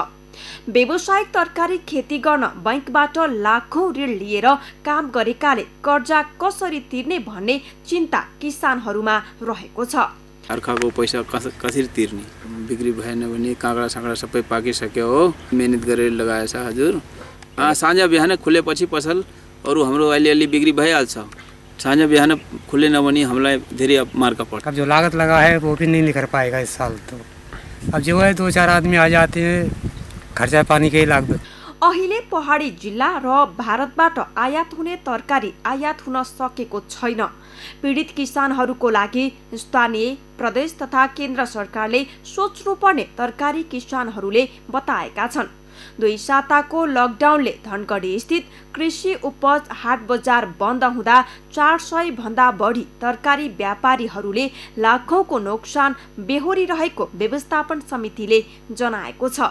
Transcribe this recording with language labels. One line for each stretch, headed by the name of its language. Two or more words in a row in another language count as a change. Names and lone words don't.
Nepali: व्यावसायिक तरकारी खेती गर्न बैंकबाट लाखौं ऋण लिएर काम गरेकाले कर्जा कसरी तिर्ने भन्ने चिन्ता किसानहरूमा रहेको छ। अर्काको पैसा कसरी तिर्ने, बिक्री भएन भने काँक्रा साँक्रा सबै पाकिसक्यो हो। मेहनत गरेर लगाएछ हजुर। साँझ बिहान खुलेपछि पसल अरू हाम्रो अलिअलि बिक्री भइहाल्छ। साँझ बिहान खुलेन भने हामीलाई धेरै मार्का पर्छ।
Hindi: अब जो लागत लगा है वो भी नहीं निकल पाएगा इस साल। तो अब जो है 2-4 आदमी आ जाते हैं, खर्चा पानी के ही लाग्दो।
Nepali: अहिले पहाडी जिल्ला र भारतबाट आयात हुने तरकारी आयात हुन सकेको छैन। पीडित किसानहरूको लागि स्थानीय, प्रदेश तथा केन्द्र सरकारले सोच्नुपर्ने तरकारी किसानहरूले बताएका छन्। 2 साताको लकडाउनले धनगढी स्थित कृषि उपज हाट बजार बन्द हुँदा 400 भन्दा बढी तरकारी व्यापारीहरूले लाखौंको नोक्सान बेहोरिरहेको व्यवस्थापन समितिले जनाएको छ।